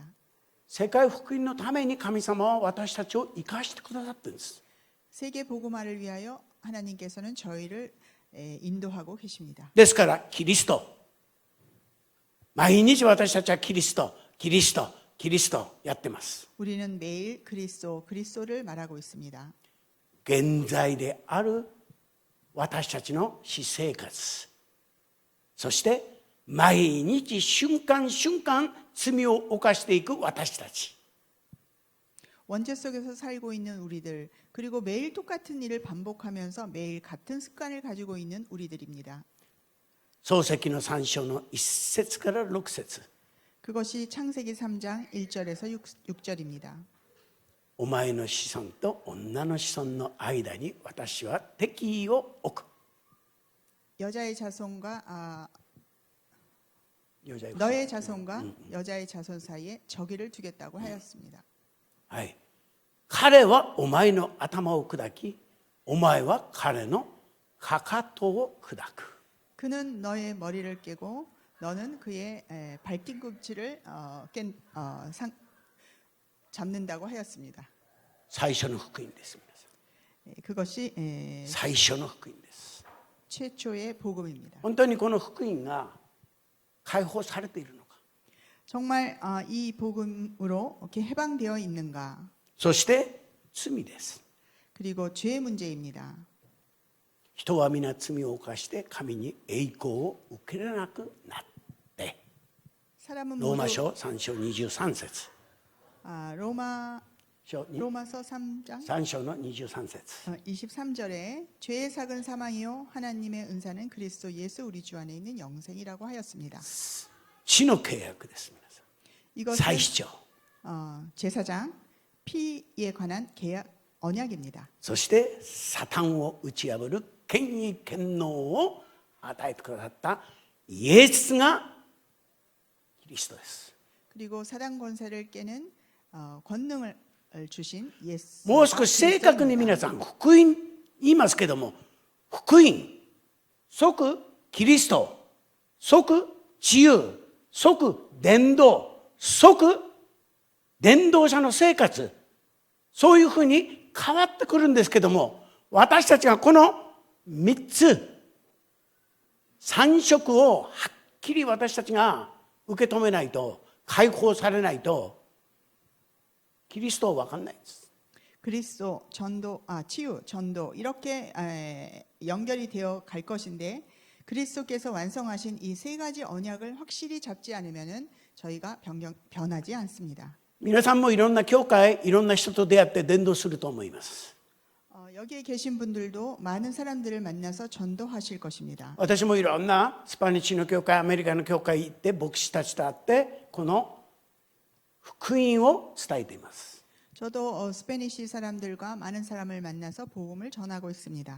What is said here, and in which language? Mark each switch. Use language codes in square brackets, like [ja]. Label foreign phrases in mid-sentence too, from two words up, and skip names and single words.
[ja] 世界福音のために神様は私たちを生かしてくださってるんです。 [ko] 세계 복음화를 위하여 하나님께서는 저희를 인도하고 계십니다. [ja] ですからキリスト、毎日私たちはキリスト、キリスト、キリストやってます。 [ko] 우리는 매일 그리스도를 말하고 있습니다. [ja] 現在である私たちの私生活、そして毎日瞬間瞬間罪を犯していく私たち、 [ko] 원죄 속에서 살고 있는 우리들, 그리고 매일 똑같은 일을 반복하면서 매일 같은 습관을 가지고 있는 우리들입니다. [ja] 創世記の3章の1節から6節、 [ko] 그것이 창세기 3장 1절에서 6절입니다. [ja] お前の子孫と女の子孫の間に私は敵意を置く。 [ko] 여자의 자손과 여자의 너의 자손과 여자의 자손 사이에 적의를 두겠다고 하였습니다. [ja] はい、彼はお前の頭を砕き、お前は彼のかかとを砕く。 [ko] 그는 너의 머리를 깨고 너는 그의 발뒤꿈치를 잡는다고 하였습니다. [ja] 最初の福音です。 [ko] 그것이 [ja] 最初の福音です。 [ko] 최초의 복음입니다. [ja] 本当にこの福音が解放されているのか。 [ko] 정말 이 복음으로 이렇게 해방되어 있는가? [ja] そして罪です。 [ko] 그리고 죄 문제입니다. [ja] 人は皆罪を犯して神に栄光を受けられなくなって。 [ko] 사람은 [ja] ローマ [ko] 모두 [ja] 書3章23節。 [ko] 로마서 3장 [ja] 3 章の23節。 [ko] 23절에 죄의 삭은 사망이요 하나님의 은사는 그리스도 예수 우리 주 안에 있는 영생이라고 하였습니다. [ja] 血の契約です。皆さん。 [ko] 이것은 [ja] 祭司長。 [ko] 제사장 피에 관한 계약 언약입니다. [ja] そしてサタンを打ち破る権威権能を与えてくださったイエスがキリストです。 [ko] 그리고 사단 권세를 깨는 권능을 주신 예수. [ja] もう少し正確に皆さん福音言いますけども、福音即キリスト、即自由、即伝道、即伝道者の生活、そういうふうに変わってくるんですけども、私たちがこの3つ3色をはっきり私たちが受け止めないと、解放されないとキリストは分かんないんです。 [ko] 그리스도, 전도, 치유, 전도 이렇게 연결이 되어 갈 것인데 그리스도께서 완성하신 이 세 가지 언약을 확실히 잡지 않으면은 저희가 변하지 않습니다. [ja] 皆さんもいろんな教会、いろんな人と出会って伝道すると思います。 [ko] 여기에 계신 분들도 많은 사람들을 만나서 전도하실 것입니다. [ja] 私もいろんなスパニッシュの教会、アメリカの教会行って牧師たちと会ってこの福音を伝えています。 [ko] 저도 스페니시 사람들과 많은 사람을 만나서 복음을 전하고 있습니다.